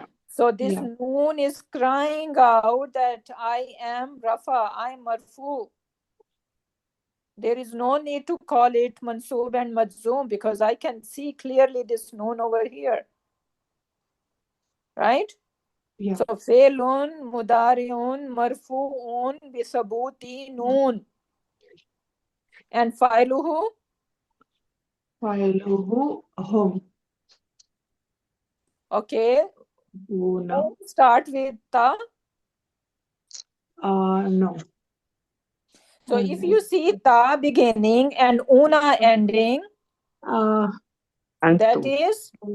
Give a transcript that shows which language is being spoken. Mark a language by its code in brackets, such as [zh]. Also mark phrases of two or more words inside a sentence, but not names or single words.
[en] So this noon is crying out that I am rafa, I am marfu. There is no need to call it mansoob and majzoom because I can see clearly this noon over here. Right? Yeah. [ar] So فعلٌ مضارعٌ مرفوعٌ بثبوت النون. [en] And failuhu? [ar] فاعله هم. [en] Okay. No. Start with ta. No. So if you see ta beginning and una ending, that is